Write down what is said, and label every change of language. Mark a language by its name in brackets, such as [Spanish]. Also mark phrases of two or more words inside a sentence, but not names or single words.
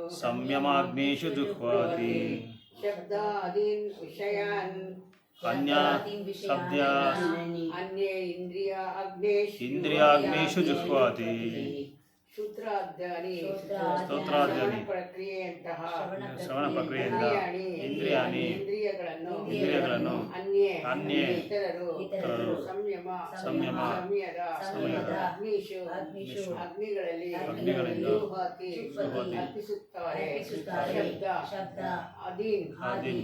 [Sanskrit] ಸಂಯಮಾಗ್ನಿಷು ಜುಹ್ವಾತಿ ಶಬ್ದಾದೀನ್ ವಿಷಯಾನ್ ಅನ್ಯಾ ಶಬ್ದ್ಯಾ ಅನ್ಯೇ ಇಂದ್ರಿಯ ಅಗ್ನೇಶು ಇಂದ್ರಿಯಾಗ್ನಿಷು ಜುಹ್ವಾತಿ. ಸೂತ್ರಾದ್ಯಾನಿ ಸ್ತೋತ್ರಾದ್ಯಾನಿ [Kannada] ಪ್ರಕ್ರಿಯೆಯಂತಹ ಶ್ರವಣ ಪ್ರಕ್ರಿಯೆಯಿಂದ ಇಂದ್ರಿಯಾಣಿ ಇಂದ್ರಿಯಗಳನ್ನು ಅನ್ಯೇ ಇತರರು ಸಂಯಮ ಸಂಯಮ ಸಮಯದ ಅಗ್ನಿಷು ಅಗ್ನಿಗಳಲ್ಲಿ ಜುಹ್ವಾತಿ ಅರ್ಪಿಸುತ್ತಾರೆ. [Sanskrit] ಶಬ್ದ ಅಧೀನ್